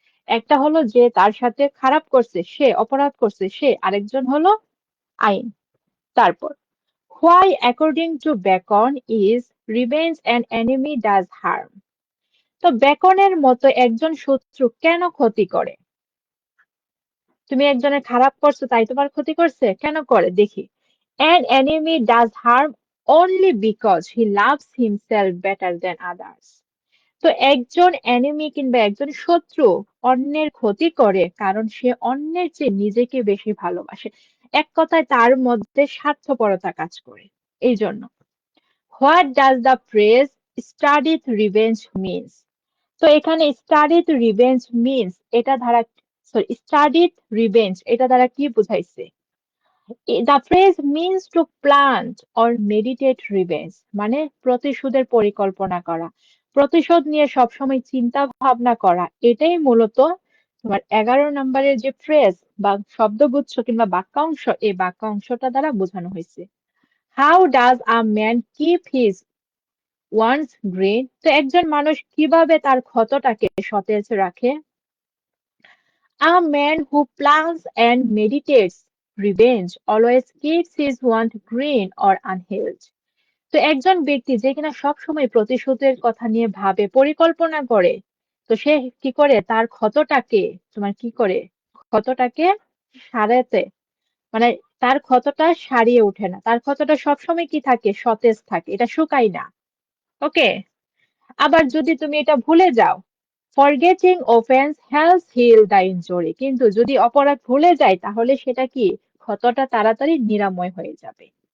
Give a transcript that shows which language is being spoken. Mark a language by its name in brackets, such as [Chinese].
[Bangla] একটা হলো যে তার সাথে খারাপ করছে সে, অপরাধ করছে সে, আরেকজন হলো আইন। তারপর [English] why according to Bacon is revenge an enemy does harm। [Bangla] তো বেকনের মতো একজন শত্রু কেন ক্ষতি করে? তুমি একজনের খারাপ করছো তাই তোমার ক্ষতি করছে? কেন করে দেখি। [English] An enemy does harm only because he loves himself better than others। [Bangla] তো একজন এনিমি কিংবা একজন শত্রু অন্যের ক্ষতি করে কারণ সে অন্যের চেয়ে নিজেকে বেশি ভালোবাসে। এক কথায় তার মধ্যে স্বার্থপরতা কাজ করে। এই জন্য [English] What does the phrase studied revenge means. [Bangla] তো এখানে স্টাডিড রিভেঞ্জ মিনস এটা দ্বারা, সরি, স্টাডিড রিভেঞ্জ এটা দ্বারা কি বুঝাইছে? [English] the phrase means to plant or meditate revenge, [Bangla] মানে প্রতিশোধের পরিকল্পনা করা, প্রতিশোধ নিয়ে সবসময় চিন্তা ভাবনা করা। এটাই মূলত তোমার 11 নম্বরের যে ফ্রেজ বা শব্দগুচ্ছ কিংবা বাক্যাংশ, এই বাক্যাংশটা দ্বারা বোঝানো হয়েছে। [English] How does a man keep his wounds green. [Bangla] তো একজন মানুষ কিভাবে তার ক্ষতটাকে সতেজ রাখে? [English] A man who plans and meditates revenge always keeps his wound green or unhealed। [Bangla] তো একজন ব্যক্তি যে কিনা সবসময় প্রতিশোধের কথা নিয়ে ভাবে, পরিকল্পনা করে, তো সে কি করে তার ক্ষতটাকে, তোমার কি করে ক্ষতটাকে সারাতে, মানে তার ক্ষতটা সারিয়ে ওঠে না, তার ক্ষতটা সবসময় কি থাকে? সতেজ থাকে, এটা শুকায় না। ওকে। আবার যদি তুমি এটা ভুলে যাও, [English] forgetting offence helps heal the injury, [Bangla] কিন্তু যদি অপরাধ ভুলে যায় তাহলে সেটা কি ক্ষতটা তাড়াতাড়ি নিরাময় হয়ে যাবে।